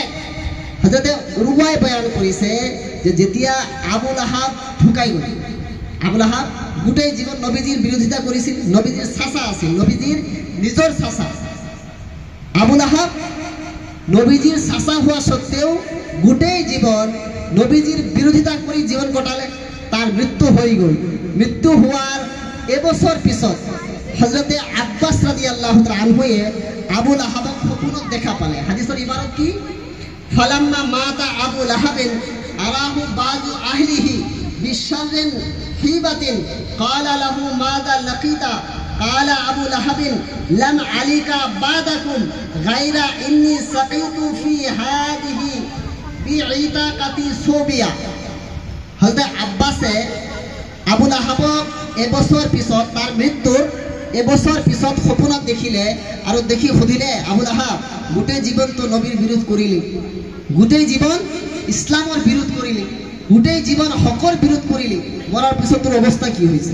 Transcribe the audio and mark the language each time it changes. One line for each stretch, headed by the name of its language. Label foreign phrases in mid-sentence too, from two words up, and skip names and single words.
Assamese: হযরতে উরওয়াই বয়ান কৰিছে যে যেতিয়া আবু লাহাব ঢুকাই গ'ল, আবু লাহাব গোটেই জীৱন নবীজিৰ বিৰোধিতা কৰিছিল, নবীজিৰ চাচা আছিল, নবীজিৰ নিজৰ চাচা। আবু লাহাব নবীজিৰ চাচা হোৱা সত্ত্বেও গোটেই জীৱন নবীজিৰ বিৰোধিতা কৰি জীৱন কটালে। তার মৃত্যু হৈ গ'ল। মৃত্যু হোৱাৰ এবছৰ পিছত হযরতে আব্বাস
Arabic: رضي الله تعالى عنه
Assamese: আবু লাহাবক সপোনত দেখা পালে। হাদিসৰ ইবাৰত কি?
Arabic: فلما مات أبو لهب أريه بعض أهله بشر حيبة قال له ماذا لقيت قال أبو لهب لم ألق بعدكم غير أني سقيت في هذه بعتاقتي ثويبة.
Assamese: হযরত আব্বাসে আবু লাহাবক এবছৰ পিছত, তাৰ মৃত্যুৰ এবছৰ পিছত সপোনত দেখিলে আৰু দেখি সুধিলে, আবু লাহাব গোটেই জীৱনটো নবীৰ বিৰোধ কৰিলি, গোটেই জীৱন ইছলামৰ বিৰোধ কৰিলি, গোটেই জীৱন হকৰ বিৰোধ কৰিলি, মৰাৰ পিছত তোৰ অৱস্থা কি হৈছে?